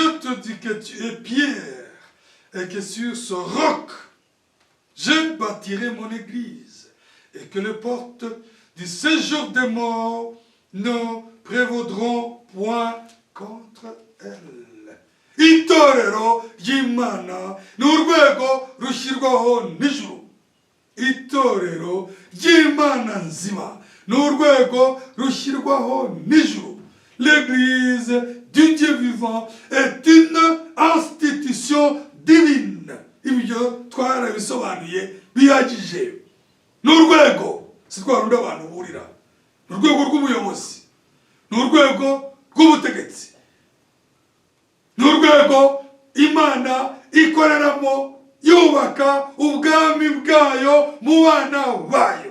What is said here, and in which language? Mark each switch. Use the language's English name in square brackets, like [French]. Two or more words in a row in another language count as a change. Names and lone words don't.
[French] te dis que tu es Pierre, et que sur ce roc, je bâtirai mon église, et que les portes du séjour des morts ne prévaudront point contre elle. [Kinyarwanda] Itorero ry'Imana ni urwego rushyirwaho n'ijuru. Itorero ry'Imana nzima ni urwego rushyirwaho n'ijuru. [French] L'église du Dieu vivant est une institution divine. [Kinyarwanda] Ibyo twarabisobanuye bihagije. Ni urwego si rwa rundi abantu burira. Ni urwego rw'ubuyobozi. Ni urwego rw'ubutegetsi. Ni urwego Imana ikoreramo yubaka ubwami bwayo mu bana bayo.